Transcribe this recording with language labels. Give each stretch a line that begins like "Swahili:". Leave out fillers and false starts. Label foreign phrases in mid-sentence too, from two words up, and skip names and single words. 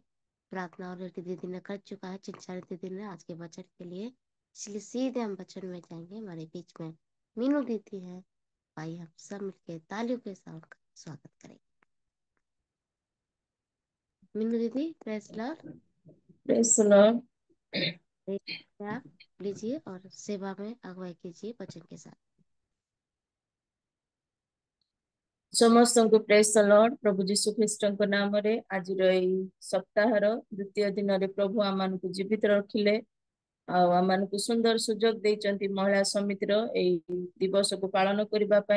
Hindi: प्रार्थना ऑलरेडी दीदी ने कर चुका है, चिंचारी दीदी ने आज के वचन के लिए, इसलिए सीधे हम वचन में जाएंगे। हमारे बीच में मीनू दीदी है, भाई हम सब मिलकर तालियों के साथ उनका स्वागत करेंगे। मीनू दीदी
English: Praise Lord. Praise the Lord.
Hindi: आप लीजिए और सेवा में अगुवाई कीजिए वचन के साथ।
Odia: ସମସ୍ତଙ୍କୁ
English: Praise the Lord.
Odia: ପ୍ରଭୁ ଯୀଶୁ ଖ୍ରୀଷ୍ଟଙ୍କ ନାମରେ ଆଜିର ଏଇ ସପ୍ତାହର ଦ୍ୱିତୀୟ ଦିନରେ ପ୍ରଭୁ ଆମମାନଙ୍କୁ ଜୀବିତ ରଖିଲେ, ଆଉ ଆମମାନଙ୍କୁ ସୁନ୍ଦର ସୁଯୋଗ ଦେଇଛନ୍ତି ମହିଳା ସମିତିର ଏଇ ଦିବସକୁ ପାଳନ କରିବା ପାଇଁ।